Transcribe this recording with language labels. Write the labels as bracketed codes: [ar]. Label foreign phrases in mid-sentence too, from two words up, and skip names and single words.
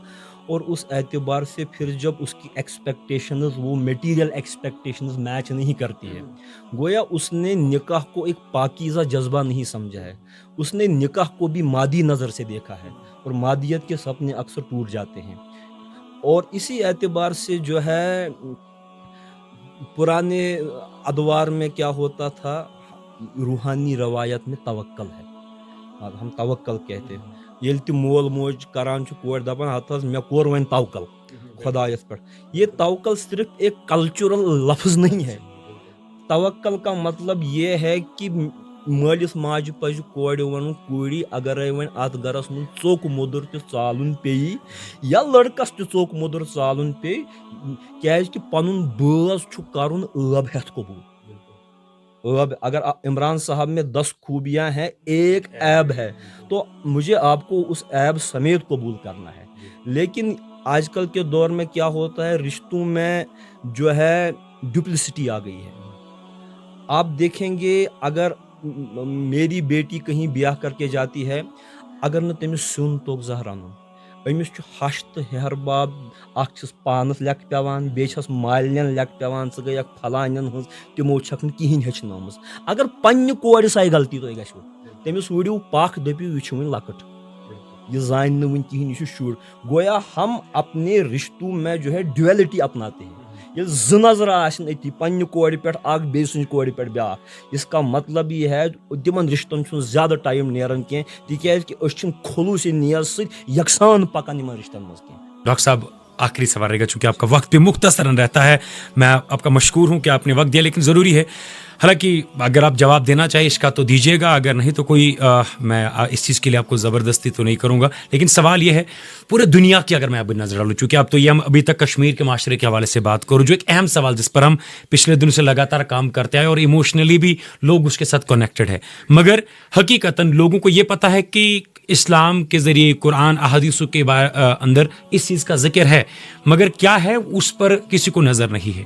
[ur] اور اس اعتبار سے پھر جب اس کی ایکسپیکٹیشنز وہ [en] material expectations match [ur] نہیں کرتی ہے، گویا اس نے نکاح کو ایک پاکیزہ جذبہ نہیں سمجھا ہے، اس نے نکاح کو بھی مادی نظر سے دیکھا ہے، اور مادیت کے سپنے اکثر ٹوٹ جاتے ہیں. اور اسی اعتبار سے جو ہے پرانے ادوار میں کیا ہوتا تھا، روحانی روایت میں توکل ہے. ہم توکل کہتے ہیں. [ks] ییٚلہِ تہِ مول موج کران چھُ کورِ دپان ہتھ حظ مےٚ کوٚر وۄنۍ توکل خدایس پٮ۪ٹھ. [ur] یہ توکل صرف ایک کلچرل لفظ نہیں ہے. توکل کا مطلب یہ ہے کہ [ks] مٲلِس ماجہِ پزِ کورِ ونُن کوٗری اگرے وۄنۍ اتھ گرس منٛز ژوٚک موٚدُر تہِ ژالُن پیٚیی یا لڑکس تہِ ژوٚک موٚدُر ژالُن پیٚیہِ، کیازِ کہ پنُن بٲژ چھُ کرُن ٲب ہٮ۪تھ قبوٗل. [ur] ٲب اگر عمران صاحب میں 10 خوبیاں ہیں، ایک عیب ہے، تو مجھے آپ کو اس عیب سمیت قبول کرنا ہے. لیکن آج کل کے دور میں کیا ہوتا ہے، رشتوں میں جو ہے ڈپلسٹی آ گئی ہے. آپ دیکھیں گے اگر میری بیٹی کہیں بیاہ کر کے جاتی ہے، [ks] اگر نہ تمس سیُن توٚگ زانٛہہ رنُن، أمِس چھُ ہش تہٕ ہیہر باب، اکھ چھس پانس لیٚکھ پیوان، بیٚیہِ چھس مالنٮ۪ن لیٚکھ پیوان، ژٕ گٔیکھ پھلانٮ۪ن ہٕنٛز، تِمو چھکھ نہٕ کِہینۍ ہیٚچھنٲومٕژ. اگر پننہِ کورِ سۄے غلطی تۄہہِ گژھِوٕ، تٔمِس وٕڑِو پکھ دٔپِو یہِ چھِ وٕنہِ لۄکٕٹ، یہ زانہِ نہٕ وٕنہِ کِہینۍ، یہ چھُ شُر. [ur] گویا ہم اپنے رشتوں میں جو ہے ڈویلٹی اپناتے ہیں. [ks] ییٚلہِ زٕ نظرٕ آسن أتی پننہِ کورِ پٮ۪ٹھ اکھ، بیٚیہِ سٕنٛزِ کورِ پٮ۪ٹھ بیٛاکھ، [ur] اس کا مطلب یہ ہے [ks] تِمن رشتن چھُنہٕ زیادٕ ٹایم نیران کینٛہہ، تِکیازِ کہِ أسۍ چھِنہٕ خلوٗصِ نیت سۭتۍ یکسان پکان یِمن رشتن منٛز کینٛہہ. [ur] ڈاکٹر صاحب آخری سوال رہے گا، چونکہ آپ کا وقت بھی مختصراً رہتا ہے، میں آپ کا مشکور ہوں کہ آپ نے وقت دیا، لیکن ضروری ہے، حالانکہ اگر آپ جواب دینا چاہیں اس کا تو دیجیے گا، اگر نہیں تو کوئی میں اس چیز کے لیے آپ کو زبردستی تو نہیں کروں گا. لیکن سوال یہ ہے پورے دنیا کی اگر میں اب نظر ڈالوں، چونکہ اب تو یہ ہم ابھی تک کشمیر کے معاشرے کے حوالے سے بات کروں، جو ایک اہم سوال جس پر ہم پچھلے دنوں سے لگاتار کام کرتے آئے اور ایموشنلی بھی لوگ اس کے ساتھ کنیکٹڈ ہے، مگر حقیقتاً لوگوں کو یہ پتہ ہے کہ اسلام کے ذریعے قرآن احادیث کے اندر اس چیز کا ذکر ہے، مگر کیا ہے اس پر کسی کو نظر نہیں ہے.